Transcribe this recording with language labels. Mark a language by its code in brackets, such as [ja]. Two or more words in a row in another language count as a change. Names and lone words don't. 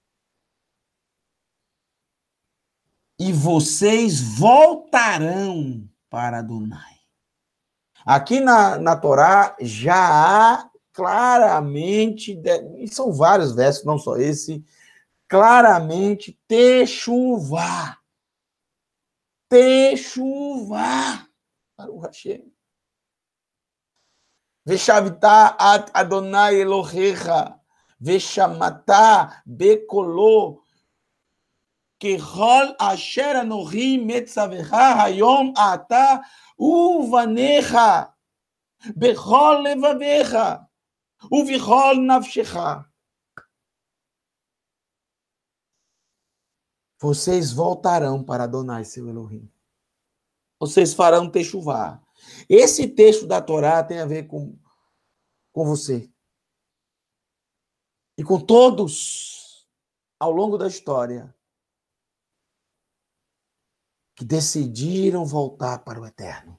[pt] E vocês voltarão para Adonai. Aqui na Torá já há claramente, e são vários versos, não só esse, claramente, techuvá. Techuvá. [he] ברוך השם. ושבת עד אדני אלהיך. ושמעת בקלו. ככל אשר אנכי מצוך היום אתה ובניך. בכל לבבך ובכל נפשך. [pt] Vocês voltarão para Adonai, seu Elohim. Vocês farão techuvá. Esse texto da Torá tem a ver com você. E com todos, ao longo da história, que decidiram voltar para o Eterno.